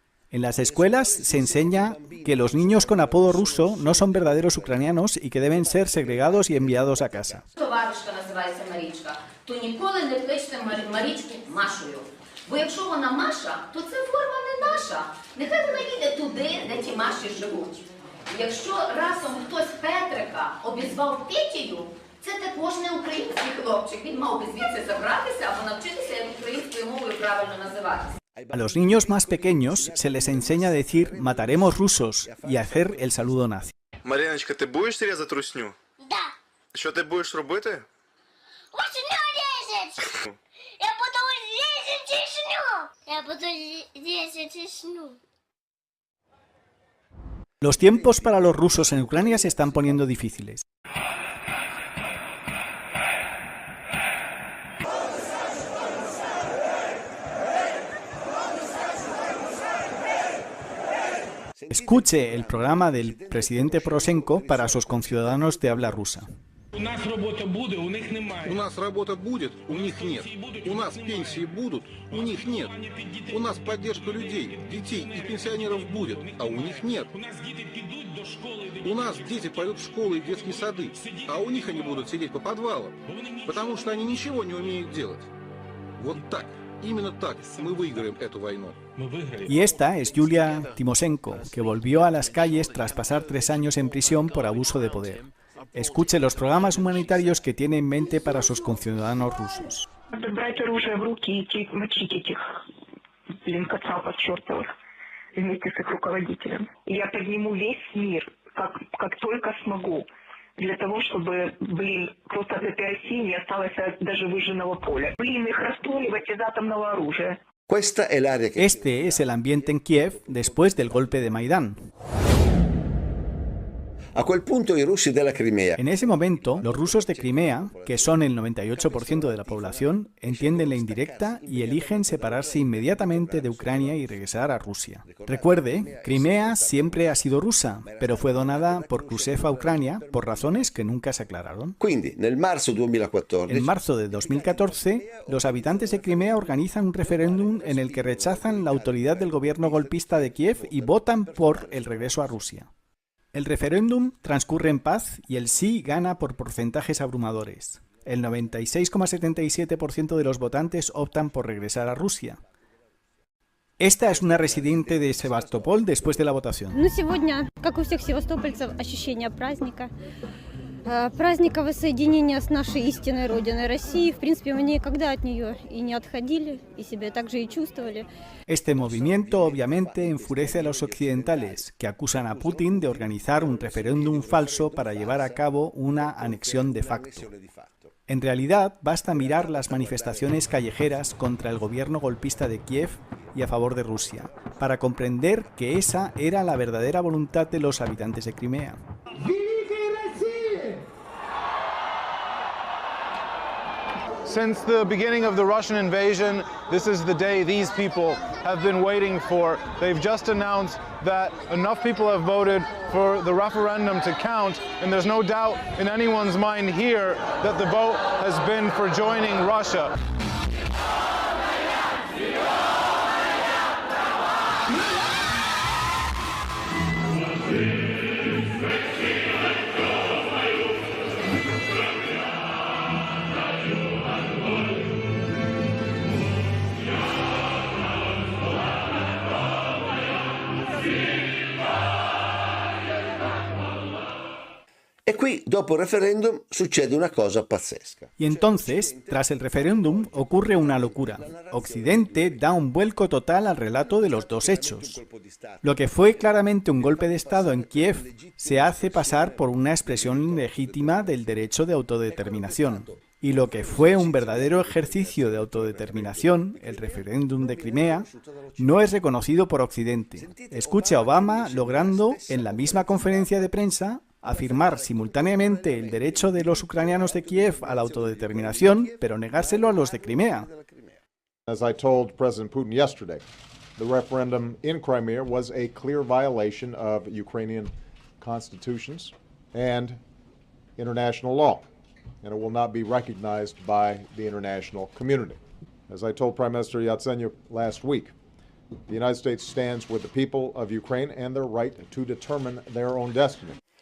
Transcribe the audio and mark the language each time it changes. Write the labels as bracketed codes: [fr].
[es] En las escuelas se enseña que los niños con apodo ruso no son verdaderos ucranianos y que deben ser segregados y enviados a casa. [uk] Це також не український хлопчик. Він мав би звідси забратися або навчитися, як українською мовою правильно називатися. [es] A los niños más pequeños se les enseña a decir mataremos rusos y a hacer el saludo nazi. [uk] Мариночка, ти будеш різати русню? [ru] Да. [uk] Що ти будеш робити? Русню різати. Я буду різати Чечню. Я буду різати Чечню. [es] Los tiempos para los rusos en Ucrania se están poniendo difíciles. Escuche el programa del presidente Poroshenko para sus conciudadanos de habla rusa. [ru] У нас работа будет, у них [uk] немає. [ru] У нас работа будет, у них нет. У нас пенсии будут, у них нет. У нас поддержка людей, детей и пенсионеров будет, а у них нет. У нас дети пойдут в школы и детские сады, а у них они будут сидеть по подвалам, потому что они ничего не умеют делать. Вот так, именно так мы выиграем эту войну. [es] Y esta es Yulia Tymoshenko, que volvió a las calles tras pasar 3 años en prisión por abuso de poder. Escuche los programas humanitarios que tiene en mente para sus conciudadanos rusos. [ru] Брать оружие в руки и идти мочить этих, кацапов чертовых вместе с их руководителем. Я подниму весь мир, как только смогу, для того, чтобы, просто от этой России не осталось даже выжженного поля. Их расстреливать из атомного оружия. [es] Este es el ambiente en Kiev después del golpe de Maidán. [it] A quel punto i russi della Crimea. [es] En ese momento, los rusos de Crimea, que son el 98% de la población, entienden la indirecta y eligen separarse inmediatamente de Ucrania y regresar a Rusia. Recuerde, Crimea siempre ha sido rusa, pero fue donada por Khrushchev a Ucrania por razones que nunca se aclararon. [it] Quindi, [es] en marzo de 2014, los habitantes de Crimea organizan un referéndum en el que rechazan la autoridad del gobierno golpista de Kiev y votan por el regreso a Rusia. El referéndum transcurre en paz y el sí gana por porcentajes abrumadores. El 96,77% de los votantes optan por regresar a Rusia. Esta es una residente de Sebastopol después de la votación. [ru] Сегодня, как у всех севастопольцев, ощущение праздника. Праздника воссоединения с нашей истинной родиной России. В принципе, мы никогда от нее и не отходили, и себя так же и чувствовали. [es] Este movimiento obviamente enfurece a los occidentales, que acusan a Putin de organizar un referéndum falso para llevar a cabo una anexión de facto. En realidad, basta mirar las manifestaciones callejeras contra el gobierno golpista de Kiev y a favor de Rusia, para comprender que esa era la verdadera voluntad de los habitantes de Crimea. [en] Since the beginning of the Russian invasion, this is the day these people have been waiting for. They've just announced that enough people have voted for the referendum to count, and there's no doubt in anyone's mind here that the vote has been for joining Russia. [it] E qui, dopo il referendum, succede una cosa pazzesca. [es] Y entonces, tras el referéndum, ocurre una locura. Occidente da un vuelco total al relato de los dos hechos. Lo que fue claramente un golpe de Estado en Kiev se hace pasar por una expresión legítima del derecho de autodeterminación. Y lo que fue un verdadero ejercicio de autodeterminación, el referéndum de Crimea, no es reconocido por Occidente. Escuche a Obama logrando, en la misma conferencia de prensa, afirmar simultáneamente el derecho de los ucranianos de Kiev a la autodeterminación, pero negárselo a los de Crimea. [en] As I told President Putin yesterday, the referendum in Crimea was a clear violation of Ukrainian constitutions and international law, and it will not be recognized by the international community. As I told Prime Minister Yatsenyuk last week, the United States stands with the people of Ukraine and their right to determine their own destiny.